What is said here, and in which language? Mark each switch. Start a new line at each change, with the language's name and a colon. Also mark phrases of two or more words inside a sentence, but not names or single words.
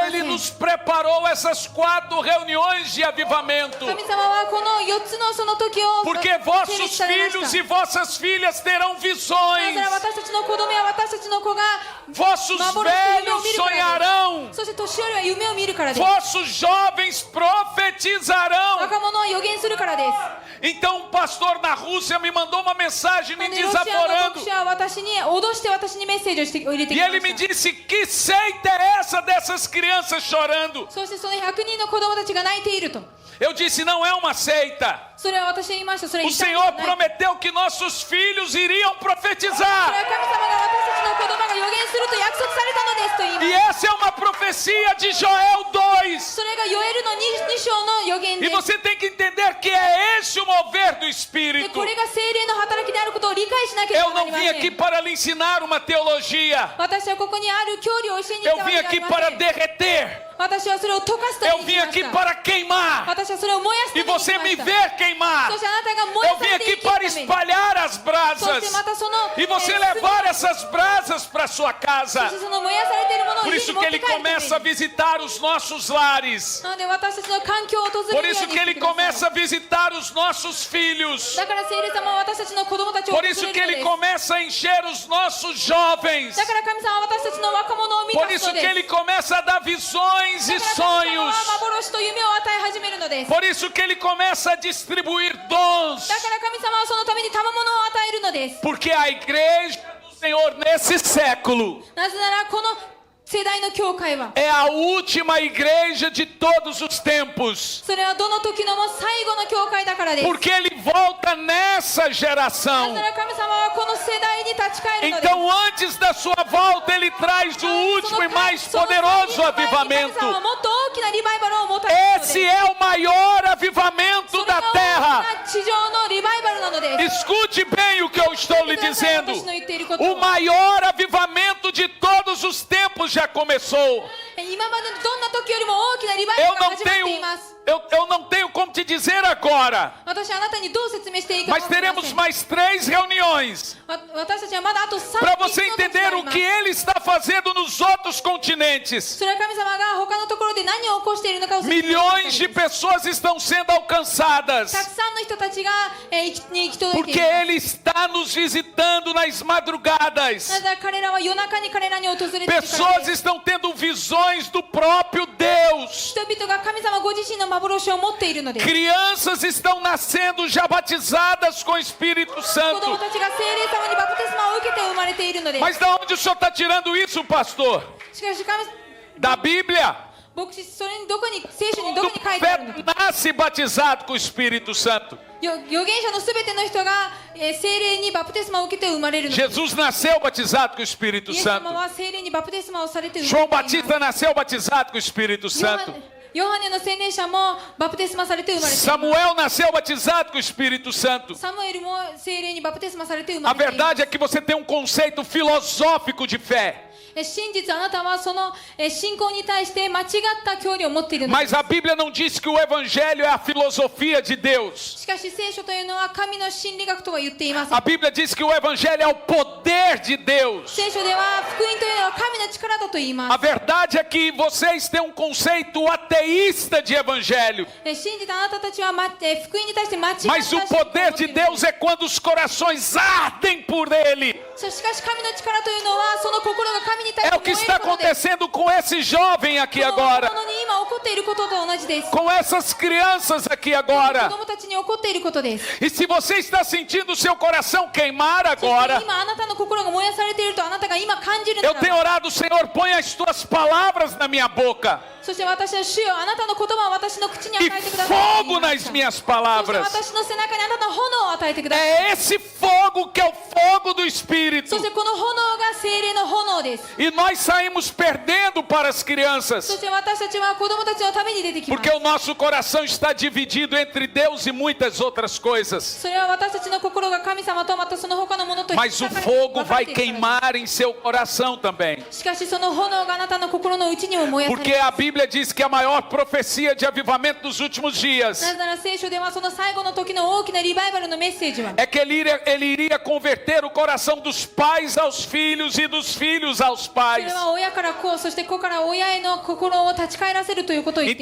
Portuguese: Ele
Japanese: せん。
Portuguese: nos preparou essas 4 reuniões de avivamento.
Japanese: 神様はこの4つのその時を
Portuguese: Porque
Japanese: 設立
Portuguese: vossos
Japanese: されました
Portuguese: filhos e vossas filhas terão
Japanese: な
Portuguese: visões.
Japanese: ぜなら私たちの子供や私たちの子が
Portuguese: Vossos
Japanese: 幻の夢を
Portuguese: velhos
Japanese: 見るからです。
Portuguese: sonharão.
Japanese: そして年寄りは夢を見るからです。
Portuguese: Vossos jovens profetizarão.
Japanese: 若者は予言するからです。
Portuguese: Então um pastor na Rússia me mandou uma mensagem me
Japanese: でロシアの
Portuguese: desaforando.
Japanese: 牧師は私に脅して私にメッセージをして入れて
Portuguese: E
Japanese: きま
Portuguese: ele me
Japanese: した。
Portuguese: disse: que seita é essa dessas crianças chorando?
Japanese: そしてその100人の子供たちが泣いていると。
Portuguese: Eu disse: não é uma seita.
Japanese: それは私が言いました。それ
Portuguese: O
Japanese: は痛い
Portuguese: Senhor
Japanese: ことない。
Portuguese: prometeu que nossos filhos iriam
Japanese: それは
Portuguese: profetizar.
Japanese: 神様が私たちの子供が予言すると約束されたのですと言いま
Portuguese: E
Japanese: す。
Portuguese: essa é uma profecia de Joel 2.
Japanese: それがヨエルの 2章の予言
Portuguese: E
Japanese: です。
Portuguese: você tem que entender que é esse o mover do
Japanese: で
Portuguese: Espírito.
Japanese: これが精霊の働きであることを理解しなけれ
Portuguese: Eu
Japanese: ばな
Portuguese: não
Japanese: りま
Portuguese: vim
Japanese: せ
Portuguese: aqui
Japanese: ん。
Portuguese: para lhe ensinar uma teologia.
Japanese: 私はここにある教理を教えに来
Portuguese: Eu
Japanese: たわ
Portuguese: vim
Japanese: けではあ
Portuguese: aqui
Japanese: りませ
Portuguese: para
Japanese: ん。
Portuguese: derreter
Japanese: 私はそれを溶かすため
Portuguese: Eu
Japanese: に
Portuguese: vim
Japanese: 来ま
Portuguese: aqui
Japanese: した。
Portuguese: para queimar.
Japanese: 私はそれを燃やすた
Portuguese: E
Japanese: めに来
Portuguese: você
Japanese: ま
Portuguese: me
Japanese: した。
Portuguese: ver queimar.
Japanese: そしてあなたが燃や
Portuguese: Eu
Japanese: さ
Portuguese: vim
Japanese: れて
Portuguese: aqui
Japanese: 生きるた
Portuguese: para
Japanese: めに。
Portuguese: espalhar as
Japanese: そして
Portuguese: brasas.
Japanese: またその
Portuguese: E você
Japanese: 炭
Portuguese: levar essas brasas para sua
Japanese: そ
Portuguese: casa.
Japanese: してその燃やされているものを
Portuguese: Por
Japanese: 家
Portuguese: isso
Japanese: に持
Portuguese: que
Japanese: って
Portuguese: ele
Japanese: 帰るため
Portuguese: começa a
Japanese: に。
Portuguese: visitar os nossos lares.
Japanese: なので私たちの環境を訪
Portuguese: Por
Japanese: れるよ
Portuguese: isso
Japanese: うに
Portuguese: que
Japanese: して
Portuguese: ele
Japanese: ください。
Portuguese: começa a visitar os nossos filhos.
Japanese: だから聖霊様は私たちの子供たちを訪
Portuguese: Por
Japanese: れ
Portuguese: isso
Japanese: る
Portuguese: que
Japanese: ので
Portuguese: ele
Japanese: す。
Portuguese: começa a encher os nossos jovens.
Japanese: だから神様は私たちの若者を満
Portuguese: Por
Japanese: たす
Portuguese: isso
Japanese: ので
Portuguese: que
Japanese: す。
Portuguese: ele começa a dar visões
Japanese: だ
Portuguese: e
Japanese: から神様
Portuguese: sonhos.
Japanese: は幻と夢を与え始めるのです。
Portuguese: Por isso que ele começa a distribuir dons.
Japanese: だから神様はそのために賜物を与えるのです。
Portuguese: Porque a igreja do Senhor nesse século
Japanese: なぜならこの世代の教会は
Portuguese: é a última igreja de todos os tempos.
Japanese: それはどの時のも最後の教会だからです。
Portuguese: Porque ele volta nessa
Japanese: なぜ
Portuguese: geração.
Japanese: なら神様はこの世代に立ち返るのです。
Portuguese: Então, antes da sua volta, ele traz o último e mais poderoso
Japanese: 神様
Portuguese: avivamento.
Japanese: はもっと大きなリバイバルをもたらすの
Portuguese: Esse
Japanese: です。
Portuguese: é o maior avivamento
Japanese: それが
Portuguese: da
Japanese: 大
Portuguese: terra.
Japanese: きな地上のリバイバルなのです。
Portuguese: Escute bem o que eu estou lhe
Japanese: 聞いてください、
Portuguese: dizendo.
Japanese: 私の言っていること
Portuguese: O
Japanese: を。
Portuguese: maior avivamento de todos os tempos já começou.
Japanese: 今までのどんな時よりも大きなリバイバ
Portuguese: Eu
Japanese: ルが
Portuguese: não
Japanese: 始まって
Portuguese: tenho,
Japanese: います。
Portuguese: eu não tenho como te dizer agora.
Japanese: 私はあなたにどう説明していいか
Portuguese: Mas
Japanese: 分かりま
Portuguese: teremos
Japanese: せん。
Portuguese: mais 3 reuniões
Japanese: 私たちはまだあと3
Portuguese: para
Japanese: 日
Portuguese: você
Japanese: の時が
Portuguese: entender
Japanese: あり
Portuguese: o
Japanese: ます
Portuguese: que ele está fazendo nos outros continentes.
Japanese: それは神様が他のところで何を起こしているのかを説明してい
Portuguese: Milhões
Japanese: き
Portuguese: de
Japanese: たいです
Portuguese: pessoas estão sendo alcançadas.
Japanese: たくさんの人たちがに行き届いてい
Portuguese: Porque
Japanese: ます
Portuguese: ele está nos visitando nas
Japanese: な
Portuguese: madrugadas.
Japanese: ぜなら彼らは夜中に彼らに訪れているから
Portuguese: Pessoas
Japanese: です
Portuguese: estão tendo visões do próprio Deus.
Japanese: 人々が神様ご自身の幻を持っているのです
Portuguese: Crianças estão nascendo já batizadas com o Espírito
Japanese: 子供
Portuguese: Santo.
Japanese: たちが聖霊様にバプテスマを受けて生まれているのです
Portuguese: Mas de onde o senhor está tirando isso, pastor?
Japanese: しかし神
Portuguese: Da Bíblia.
Japanese: 牧師それにどこに聖書にど
Portuguese: O
Japanese: こに書いてあるのか
Portuguese: profeta nasce batizado com o Espírito Santo.
Japanese: 預言者のすべての人が聖霊にバプテスマを受けて生まれるのです
Portuguese: Jesus nasceu batizado com o Espírito
Japanese: イエス
Portuguese: Santo.
Japanese: 様は聖霊にバプテスマをされて生
Portuguese: João
Japanese: まれています
Portuguese: Batista nasceu batizado com o Espírito Santo.
Japanese: ヨハネの洗礼者もバプテスマされて生まれています
Portuguese: Samuel nasceu batizado com o Espírito Santo.
Japanese: サムエルも聖霊にバプテスマされて生
Portuguese: A
Japanese: まれています
Portuguese: verdade é que você tem um conceito filosófico de fé.
Japanese: 真実あなたはその信仰に対して間違った教理を持っているのです
Portuguese: Mas a Bíblia não diz que o Evangelho é a filosofia de Deus.
Japanese: しかし聖書というのは神の真理学とは言っていません
Portuguese: A Bíblia diz que o Evangelho é o poder de Deus.
Japanese: 聖書では福音というのは神の力だと言い
Portuguese: A
Japanese: ます
Portuguese: verdade é que vocês têm um conceito ateísta de Evangelho.
Japanese: 信じたあなたたちは福音に対して間違った
Portuguese: Mas o poder de Deus é quando os corações ardem por Ele.
Japanese: しかし神の力というのはその心が神に対
Portuguese: É o que
Japanese: して
Portuguese: está
Japanese: 燃えることです
Portuguese: acontecendo com esse jovem aqui
Japanese: この
Portuguese: agora.
Japanese: 若者に今起こっていることと同じです
Portuguese: Com essas crianças aqui
Japanese: 子
Portuguese: agora.
Japanese: 供たちに起こっていることです
Portuguese: E se você está sentindo o seu coração queimar
Japanese: そして
Portuguese: agora,
Japanese: 今あなたの心が燃やされているとあなたが今感じるな
Portuguese: eu
Japanese: ら
Portuguese: tenho
Japanese: ば
Portuguese: orado, Senhor, põe as tuas palavras na minha boca
Japanese: そして私は主よあなたの言葉を私の口に与
Portuguese: e
Japanese: えてください
Portuguese: fogo nas minhas
Japanese: そして
Portuguese: palavras.
Japanese: 私の背中にあなたの炎を与えてください
Portuguese: É esse fogo que é o fogo do Espírito.
Japanese: そしてこの炎が聖霊の炎です
Portuguese: E nós saímos perdendo para as
Japanese: そ
Portuguese: crianças,
Japanese: して私たちは子供たちのために出てきます
Portuguese: porque o nosso coração está dividido entre Deus e muitas outras coisas.
Japanese: それは私たちの心が神様とまたその他のものと
Portuguese: Mas o
Japanese: 引っかかれ
Portuguese: fogo
Japanese: 分か
Portuguese: vai
Japanese: れているから
Portuguese: queimar em seu coração também.
Japanese: しかしその炎があなたの心の内にも燃やされ
Portuguese: Porque
Japanese: ていま
Portuguese: a Bíblia diz que a maior profecia de avivamento dos últimos
Japanese: す
Portuguese: dias
Japanese: なぜなら聖書ではその最後の時の大きなリバイバルのメッセージは
Portuguese: é que ele iria converter o coração dos pais aos filhos e dos filhos aos
Japanese: そ
Portuguese: pais.
Japanese: れは親から子そして子から親への心を立ち返らせるということを言ってい